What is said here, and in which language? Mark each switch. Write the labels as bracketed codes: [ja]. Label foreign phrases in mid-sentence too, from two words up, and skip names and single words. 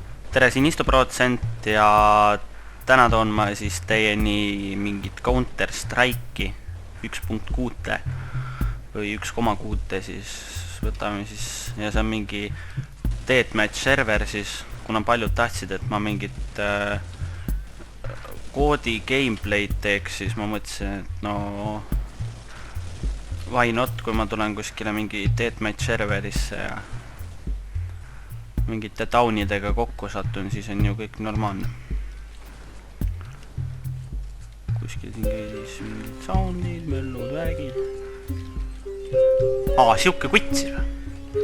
[et] tere, siin Isto% ja täna toon ma siis teieni mingit Counter Strike'i 1.6 või 1.6 siis võtame siis ja see on mingi deathmatch server siis, kuna paljud tahtsid, et ma mingit koodi gameplay'd teeks, siis ma mõtlesin, et no [en] why not, [et] kui ma tulen kuskile mingi deathmatch serverisse ja mingite taunidega kokku satun, siis on ju kõik normaalne. Kuskil siin käis mingid soundid, möllud, vägid. Siuke kutt siis või?